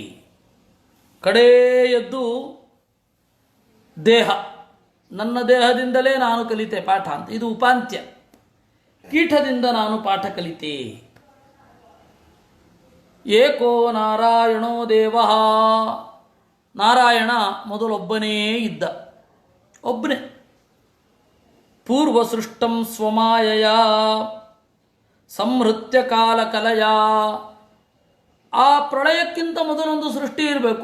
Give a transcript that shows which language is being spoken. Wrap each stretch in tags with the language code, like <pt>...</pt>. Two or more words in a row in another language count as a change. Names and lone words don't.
<kn>ಕಡೆಯದ್ದು ದೇಹ, ನನ್ನ ದೇಹದಿಂದಲೇ ನಾನು ಕಲಿತೆ ಪಾಠ ಅಂತ. ಇದು ಉಪಾಂತ್ಯ. ಕೀಟದಿಂದ ನಾನು ಪಾಠ ಕಲಿತೆ.</kn> <sa>ಏಕೋ ನಾರಾಯಣೋ ದೇವಃ.</sa> <kn>ನಾರಾಯಣ ಮೊದಲೊಬ್ಬನೇ ಇದ್ದ, ಒಬ್ಬನೇ.</kn> <sa>ಪೂರ್ವಸೃಷ್ಟಂ ಸ್ವಮಾಯಯ ಸಂಹೃತ್ಯ ಕಾಲಕಲಯ.</sa> <kn>ಆ ಪ್ರಳಯಕ್ಕಿಂತ ಮೊದಲೊಂದು ಸೃಷ್ಟಿ ಇರಬೇಕು.</kn>